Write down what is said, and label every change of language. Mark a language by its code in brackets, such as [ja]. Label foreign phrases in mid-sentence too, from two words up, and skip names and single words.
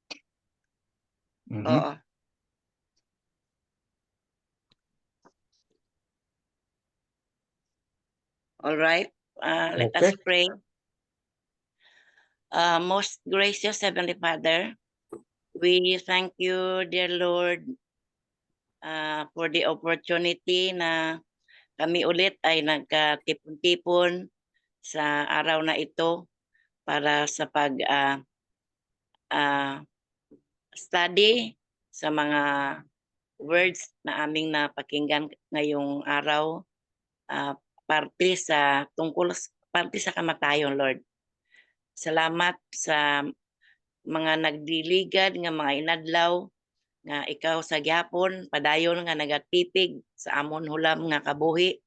[en] Oo. All right. Let us Okay. pray. Most gracious Heavenly Father, we thank you, dear Lord, for the opportunity [tl] na kami ulit ay nagkatipon-tipon sa araw na ito para sa study sa mga words na aming napakinggan ngayong araw, [hil] parte sa kamatayon, Lord. Salamat sa mga nagdiligad nga mga inadlaw nga ikaw sa gyapon padayon nga nagatipig sa amon hulam nga kabuhi.